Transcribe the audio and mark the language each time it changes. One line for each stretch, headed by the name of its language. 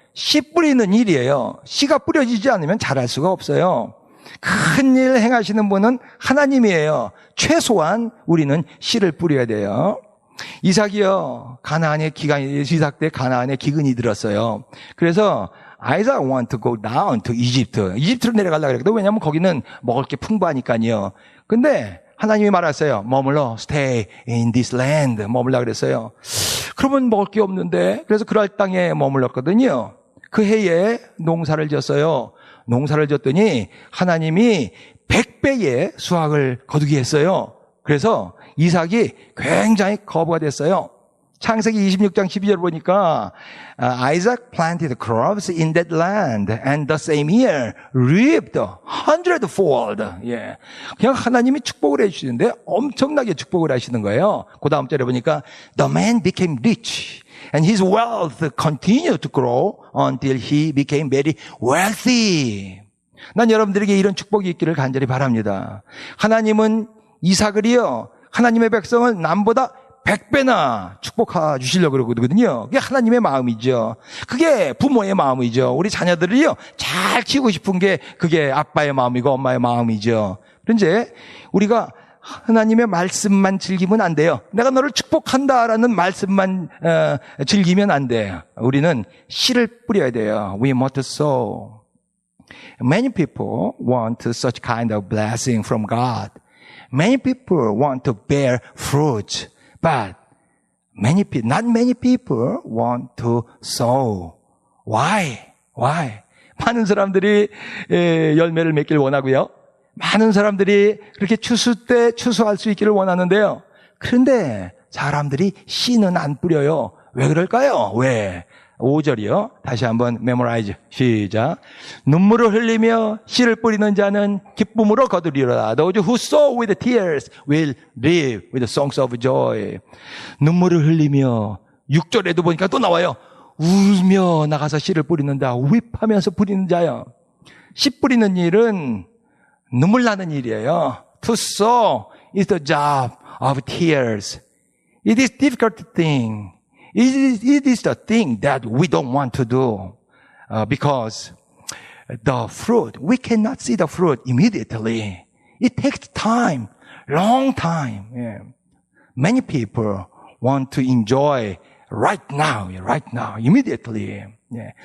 Korean: 씨 뿌리는 일이에요. 씨가 뿌려지지 않으면 자랄 수가 없어요. 큰 일 행하시는 분은 하나님이에요. 최소한 우리는 씨를 뿌려야 돼요. 이삭이요, 이삭 때 가나안에 기근이 들었어요. 그래서
English: Isaac want to go down to Egypt.
Korean: 이집트로 내려가려고 그랬거든요. 왜냐하면 거기는 먹을 게 풍부하니까요. 근데 하나님이 말했어요. 머물러,
English: stay in this land.
Korean: 머물라 그랬어요. 그러면 먹을 게 없는데, 그래서 그랄 땅에 머물렀거든요. 그 해에 농사를 지었어요. 농사를 지었더니 하나님이 100배의 수확을 거두게 했어요. 그래서 이삭이 굉장히 거부가 됐어요. 창세기 26장 12절 보니까
English: Isaac planted crops in that land and the same year reaped 100fold.
Korean: 예. 그냥 하나님이 축복을 해주시는데 엄청나게 축복을 하시는 거예요. 그 다음 절에 보니까
English: the man became rich and his wealth continued to grow until he became very wealthy.
Korean: 난 여러분들에게 이런 축복이 있기를 간절히 바랍니다. 하나님은 이삭을요, 하나님의 백성을 남보다 100배나 축복해 주시려고 그러거든요. 그게 하나님의 마음이죠. 그게 부모의 마음이죠. 우리 자녀들을요, 잘 키우고 싶은 게 그게 아빠의 마음이고 엄마의 마음이죠. 그런데 우리가 하나님의 말씀만 즐기면 안 돼요. 내가 너를 축복한다라는 말씀만 즐기면 안 돼요. 우리는 씨를 뿌려야 돼요.
English: We must sow. Many people want such kind of blessing from God. Many people want to bear fruit, but not many people want to sow. Why?
Korean: 많은 사람들이 열매를 맺길 원하고요. 많은 사람들이 그렇게 추수 때 추수할 수 있기를 원하는데요. 그런데 사람들이 씨는 안 뿌려요. 왜 그럴까요? 왜? 5절이요. 다시 한번 메모라이즈. 시작. 눈물을 흘리며 씨를 뿌리는 자는 기쁨으로 거두리로다.
English: Those who sow with tears will reap with songs of joy.
Korean: 눈물을 흘리며 6절에도 보니까 또 나와요. 울며 나가서 씨를 뿌리는다. 윗하면서 뿌리는 자요. 씨 뿌리는 일은 눈물 나는 일이에요.
English: To sow is the job of tears. It is difficult thing. It is the thing that we don't want to do because the fruit, we cannot see the fruit immediately. It takes time, long time. Yeah. Many people want to enjoy right now, immediately. Yeah.